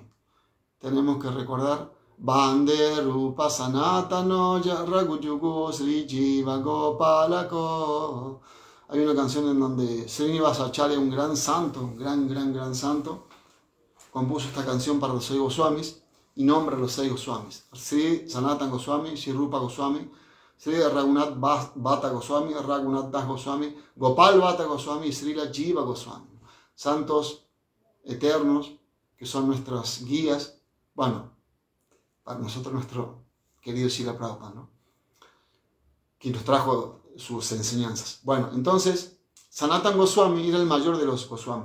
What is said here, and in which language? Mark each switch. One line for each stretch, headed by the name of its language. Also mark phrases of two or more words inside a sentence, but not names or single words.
Spanish: Tenemos que recordar
Sanskrit: वन्दे रूप सनातनौ रघुयुगौ श्री जीव गोपालकौ.
Spanish: Hay una canción en donde Srinivasacharya, un gran santo, gran santo, compuso esta canción para los 6 Goswamis y nombra a los 6 Goswamis: Sri Sanatan Goswami, Sri Rupa Goswami, Sri Raghunath Bhatta Goswami, Raghunath Das Goswami, Gopal Bhatta Goswami y Srila Jiva Goswami. Santos eternos que son nuestras guías, bueno, para nosotros nuestro querido Srila Prabhupada, ¿no? Que nos trajo sus enseñanzas. Bueno, entonces, Sanatan Goswami era el mayor de los Goswamis.